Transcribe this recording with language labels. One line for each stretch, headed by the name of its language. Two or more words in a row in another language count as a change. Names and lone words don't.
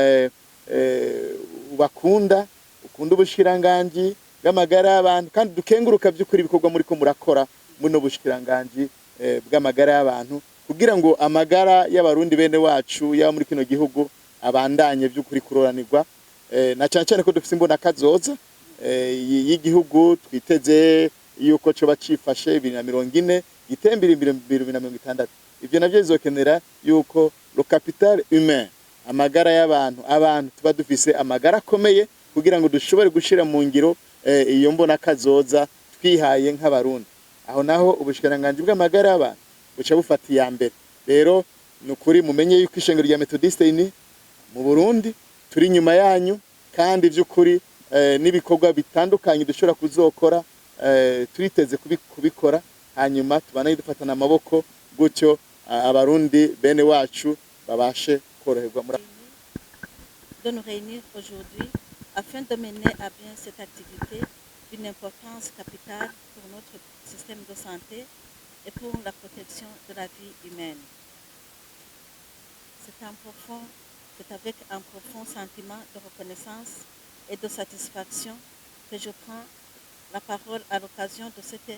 Rundi: ubakunda ukunda ubushikiranganji bw'amagara y'abantu kandi dukenguruka by'ukuri ibikorwa muri ko murakora muno bushikiranganji bw'amagara y'abantu kugira ngo amagara y'abarundi bene wacu ya muri kino gihugu abandanye by'ukuri kuroranirwa na cyane cyane ko dufite imbona kazoza y'igihugu twiteze yuko coba cifashe 2040 gitembere 2060. Ivyo navyo bizokenera yuko
French: le capital humain,
Rundi: amagara y'abantu, tuba dufise amagara akomeye kugira ngo dushobore gushira mu ngiro iyo mbona kazoza twihaye nk'abarundi. Aho naho ubushikiranganji bw'amagara y'abantu buca bufata iya mbere. Rero nukuri mumenye yuko ishengero rya Methodiste ini mu Burundi turi nyuma yanyu, kandi vy'ukuri n'ibikorwa bitandukanye dushobora kuzokora turiteze kubikora, hanyuma tubanaye dufatana amaboko gutyo abarundi bene wacu babashe koroherwa muri
French: de nous réunir aujourd'hui afin de mener à bien cette activité d'une importance capitale pour notre système de santé et pour la protection de la vie humaine. C'est avec un profond sentiment de reconnaissance et de satisfaction que je prends la parole à l'occasion de cette